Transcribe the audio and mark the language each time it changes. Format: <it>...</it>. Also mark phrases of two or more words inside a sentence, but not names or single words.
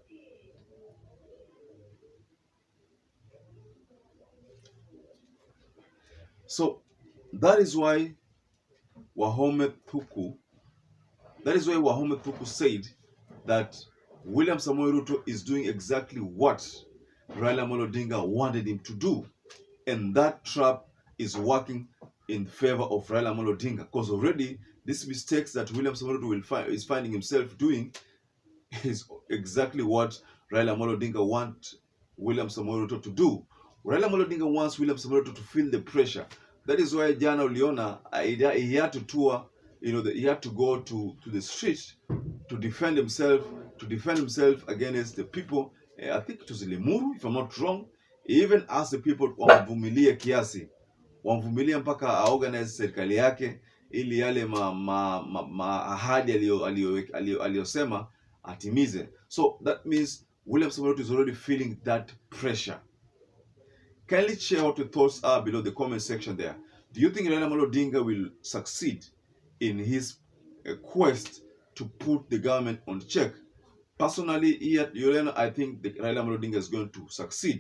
<en>So that is why WAHOME THUKU said that William Samoei Ruto is doing exactly what Raila Amolo Odinga wanted him to do, and that trap is working in favor of Raila Amolo Odinga, because already these mistakes that William Samoei Ruto is finding himself doing is exactly what Raila Amolo Odinga wants William Samoei Ruto to do. Raila Amolo Odinga wants William Samoei Ruto to feel the pressure. That is why</en> <sw>Jana uliona</sw> <en>he had to tour, you know, he had to go to the street to defend himself against the people. I think it was Limuru, if I'm not wrong. He even asked the people</en> <sw>wamvumilie kiasi, wamvumilie mpaka aorganize serikali yake ili yale ahadi aliyosema atimize.</sw> <en>So that means William Samoei Ruto is already feeling that pressure. Kindly share what your thoughts are below the comment section there. Do you think Raila Amolo Odinga will succeed in his quest to put the government on check? Personally, here at Yolena, I think the Raila Odinga is going to succeed.</en>